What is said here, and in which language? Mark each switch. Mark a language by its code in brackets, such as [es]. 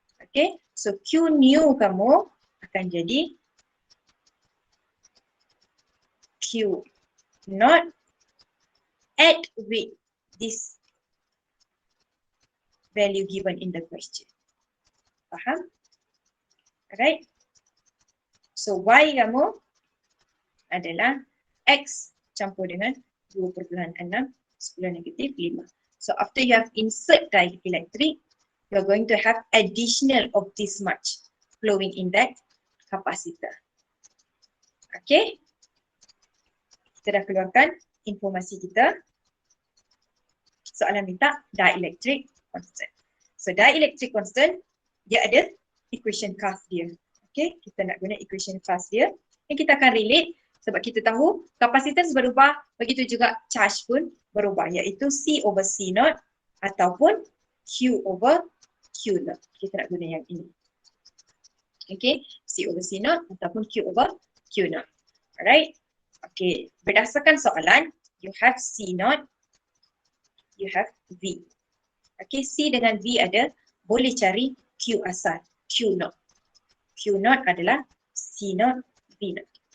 [en] Okay, so Q new [ms] kamu akan jadi [en] Q not add with this value given in the question. [ms] Faham? [en] Alright. [ms] So Y kamu adalah X campur dengan 2.6 10 negatif 5. [en] So after you have insert dielectric, you are going to have additional of this much flowing in that capacitor. [ms] Okay. Kita dah keluarkan informasi kita. Soalan minta dielectric constant. So dielectric constant, dia ada equation fast dia. Okay, kita nak guna equation fast dia. Dan kita akan relate sebab kita tahu kapasitas berubah, begitu juga charge pun berubah, iaitu C over C naught ataupun Q over Q naught. Kita nak guna yang ini. Okay, C over C naught ataupun Q over Q naught. Alright. Okay, berdasarkan soalan, [en] you have C naught, you have V. [ms] Okay, C dengan V ada, boleh cari Q asal, Q naught. Q naught adalah C naught, V naught.